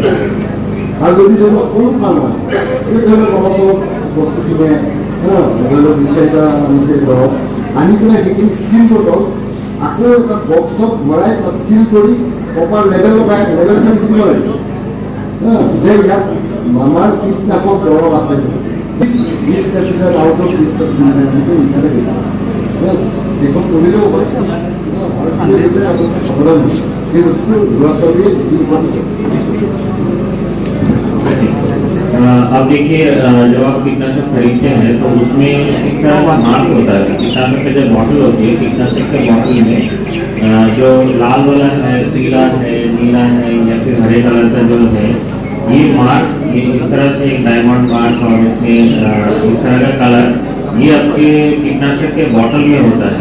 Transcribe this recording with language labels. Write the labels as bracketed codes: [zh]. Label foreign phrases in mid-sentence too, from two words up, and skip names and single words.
[as] আৰু যদি ধৰি লওক কোনো কাম হয় এই ধৰি লওক অলপ চলপ বস্তু কিনে ধৰি লওক 2-4টা আনিছে দৰৱ আনি পেলাই সেইখিনি [en] seal bottle [as] আকৌ এটা বক্সত ভৰাই তাত চিল কৰি [en] proper label [as] লগাই লেবেলখন দিব লাগে যে ইয়াত আমাৰ কীটনাশক দৰৱ আছে এইখন কৰিলেও হয় আৰু সাৱধান সেই বস্তু ল'ৰা ছোৱালীয়ে [hi] अब देखिए जब आप कीटनाशक खरीदते हैं तो उसमें इस तरह का मार्क होता है। कीटनाशक की जो बॉटल होती है, कीटनाशक के बॉटल में जो लाल वाला है, पीला है, नीला है या फिर हरे कलर का जो है ये मार्क, ये इस तरह से एक [en] diamond mark [hi] और इसमें इस तरह का कलर ये आपके कीटनाशक के बॉटल में होता है।